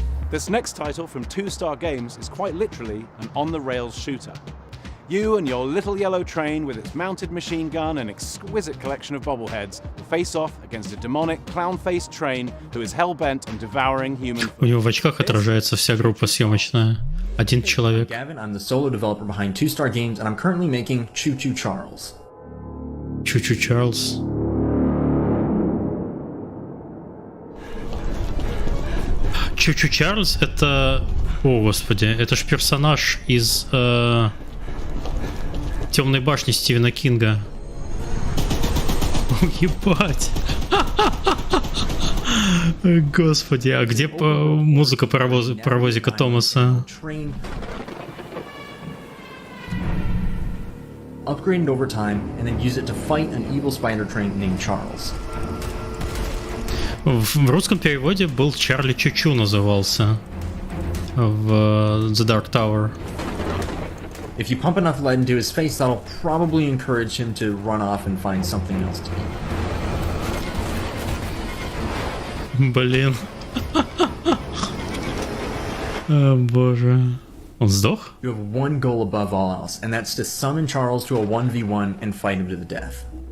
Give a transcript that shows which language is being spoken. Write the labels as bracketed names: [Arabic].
[English] This next title from 2-Star Games is quite literally an on-the-rails shooter. You and your little yellow train with its mounted machine gun and exquisite collection of bobbleheads will face off against a demonic, clown-faced train who is hell-bent on devouring human. [Russian] У него в очках отражается вся группа съемочная. Один человек. [English] I'm the solo developer behind 2-Star Games, and I'm currently making Choo Choo Charles. Choo Choo Charles. [Russian] Choo Choo Charles это... О, господи, это ж персонаж из... Темной башни Стивена Кинга. О, ебать. Господи, а где музыка паровозика Томаса? [English] Upgrade it over time and then use it to fight an evil spider train named Charles. [Russian] В русском переводе был Чарли Чучу назывался в The Dark Tower. [English] If you pump enough lead into his face, that'll probably encourage him to run off and find something else to eat. [Russian] Блин. О, боже. Он сдох? [English] You have one goal above all else, and that's to summon Charles to a 1v1 and fight him to the death.